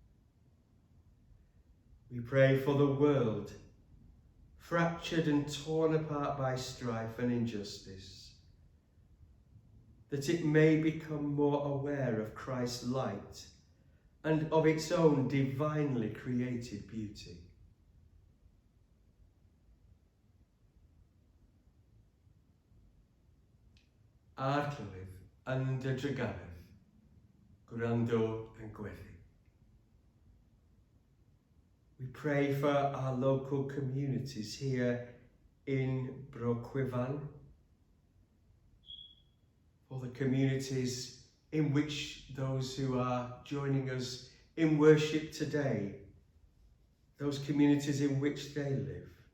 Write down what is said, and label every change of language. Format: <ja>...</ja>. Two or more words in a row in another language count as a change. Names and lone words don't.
<en>We pray for the world, fractured and torn apart by strife and injustice, that it may become more aware of Christ's light and of its own divinely created beauty.</en> <cy>Arglwydd yn dy drygannedd, gwrando and gweddi.</cy> <en>We pray for our local communities here in Cwyfan, for the communities in which those who are joining us in worship today, those communities in which they live.</en>